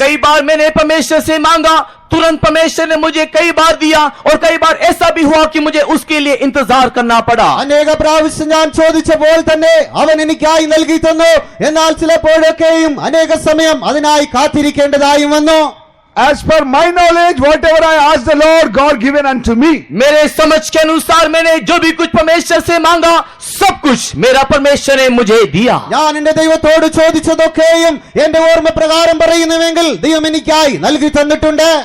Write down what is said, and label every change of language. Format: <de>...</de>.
<hi>कई बार मैंने परमेश्वर से मांगा, तुरंत परमेश्वर ने मुझे कई बार दिया, और कई बार ऐसा भी हुआ कि मुझे उसके लिए इंतजार करना पड़ा.</hi> <ml>അനേക പ്രാവശ്യം ഞാൻ ചോദിച്ചപ്പോൾ തന്നെ അവൻ എനിക്കായി നൽകി തന്നു. എന്നാൽ ചിലപ്പോഴൊക്കെയും അനേക സമയം അതിനായി കാത്തിരിക്കേണ്ടതായും വന്നു.</ml> <en>As per my knowledge, whatever I asked the Lord, God given unto me.</en> <hi>मेरे समझ के अनुसार मैंने जो भी कुछ परमेश्वर से मांगा, सब कुछ मेरा परमेश्वर ने मुझे दिया.</hi> <ml>ഞാൻ എന്റെ ദൈവത്തോട് ചോദിച്ചതൊക്കെയും എന്റെ ഓർമ്മ പ്രകാരം പറയുന്നുവെങ്കിൽ ദൈവം എനിക്കായി നൽകി തന്നിട്ടുണ്ട്.</ml>